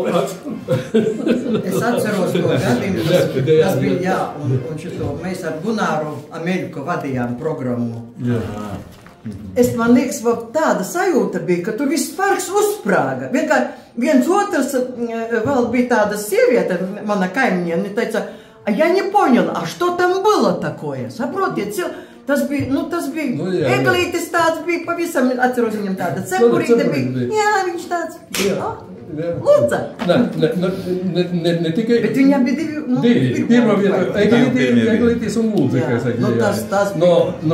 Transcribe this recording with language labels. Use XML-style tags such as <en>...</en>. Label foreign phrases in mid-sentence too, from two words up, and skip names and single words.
<lv>Es atceros to gadījumu, tas bija, jā, un šito mēs ar Gunāru Ameļku vadījām programmu. Jā. Man liekas, tāda sajūta bija, ka tur viss parks uzsprāga. Vienkārši viens otrs vēl bija tāda sieviete, mana kaimiņa, teica,</lv> <ru>я не поняла, а что там было такое?</ru> <lv>Saprotiet, tas bija eglītis tāds bija, pavisam atceros viņam tāda cepurīte bija. Jā, viņš tāds bija. Lūdza. Ne tikai. Bet viņam bija divi. Pirmā vieta, eglītis un Lūdza, kā saka.</lv>